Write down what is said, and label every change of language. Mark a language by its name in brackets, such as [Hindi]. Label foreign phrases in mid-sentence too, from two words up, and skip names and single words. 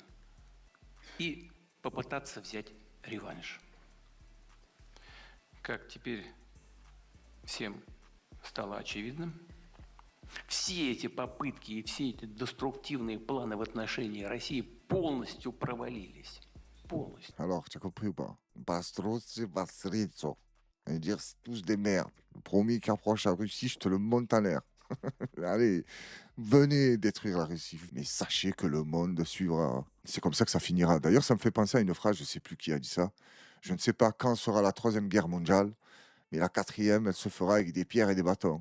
[Russian] И попытаться взять реванш. Как теперь всем стало очевидным, все эти попытки и все эти деструктивные планы в отношении России полностью провалились. Полностью. [French] Alors, tu as compris ou pas? Bastroce, Basrizzo. Ça veut dire, c'est tous des merdes. Le premier qui approche la Russie, je te le monte en l'air. Allez, venez détruire la Russie. Mais sachez que le monde suivra. C'est comme ça que ça finira. D'ailleurs, ça me fait penser à une phrase, je ne sais plus qui a dit ça. Je ne sais pas quand sera la 3e guerre mondiale, mais la 4e, elle se fera avec des pierres et des bâtons.